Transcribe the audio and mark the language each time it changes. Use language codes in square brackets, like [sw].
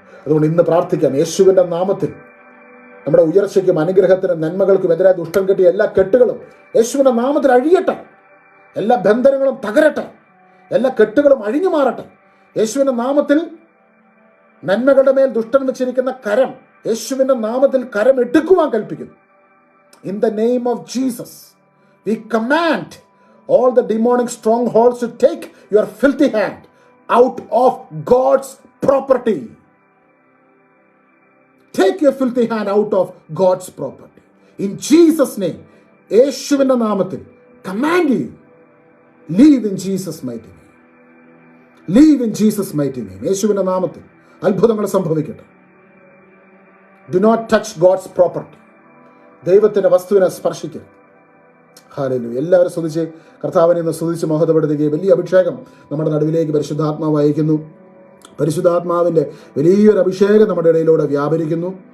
[ml] അതുകൊണ്ട് ഇന്ന് പ്രാർത്ഥിക്കാം, യേശുവിന്റെ നാമത്തിൽ നമ്മുടെ ഉയർച്ചയ്ക്കും അനുഗ്രഹത്തിനും നന്മകൾക്കും എതിരായ ദുഷ്ടൻ കെട്ടിയ എല്ലാ കെട്ടുകളും യേശുവിന്റെ നാമത്തിൽ അഴിയട്ടെ. എല്ലാ ബന്ധനങ്ങളും തകരട്ടെ. എല്ലാ കെട്ടുകളും അഴിഞ്ഞു മാറട്ടെ. യേശുവിന്റെ നാമത്തിൽ നന്മകളുടെ മേൽ ദുഷ്ടൻ വെച്ചിരിക്കുന്ന കരം യേശുവിന്റെ നാമത്തിൽ കരം എടുക്കുവാൻ കൽപ്പിക്കുന്നു. [en] In the name of Jesus we command all the demonic strongholds to take your filthy hand out of God's property. Take your filthy hand out of God's property. In Jesus' name, [ml] യേശുവിന്റെ നാമത്തിൽ [en] command you, leave in Jesus' mighty name. Leave in Jesus' mighty name. [ml] യേശുവിന്റെ നാമത്തിൽ അത്ഭുതങ്ങൾ സംഭവിക്കട്ടെ. [en] Do not touch God's property. [ml] ദൈവത്തിന്റെ വസ്തുവിനെ സ്പർശിക്കരുത്. Hallelujah. എല്ലാവരും സ്തുതിച്ച് കർത്താവിനെ ഇന്ന് സ്തുതിച്ച് മഹത്വപ്പെടുത്തുകയും വലിയ അഭിഷേകം നമ്മുടെ നടുവിലേക്ക് പരിശുദ്ധാത്മാവ് അയക്കുന്നു. പരിശുദ്ധാത്മാവിൻ്റെ വലിയൊരു അഭിഷേകം നമ്മുടെ ഇടയിലൂടെ വ്യാപരിക്കുന്നു.